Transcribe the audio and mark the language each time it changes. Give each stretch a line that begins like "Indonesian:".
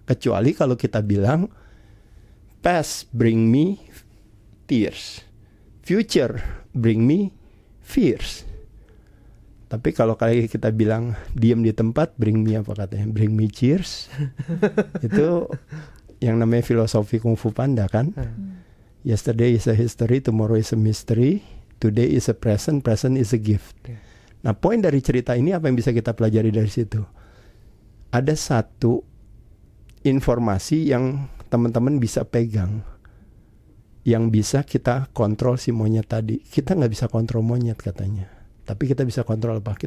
Indonesian: Kecuali kalau kita bilang,
English: past bring me tears, future bring me fears.
Indonesian: Tapi kalau kali kita bilang diam di tempat, bring me apa katanya?
English: Bring me cheers.
Indonesian: Itu yang namanya filosofi Kung Fu Panda kan?
English: Yesterday is a history, tomorrow is a mystery, today is a present, present is a gift.
Indonesian: Nah, poin dari cerita ini apa yang bisa kita pelajari dari situ? Ada satu informasi yang teman-teman bisa pegang, yang bisa kita kontrol si monyet tadi. Kita nggak bisa kontrol monyet katanya, tapi kita bisa kontrol apa?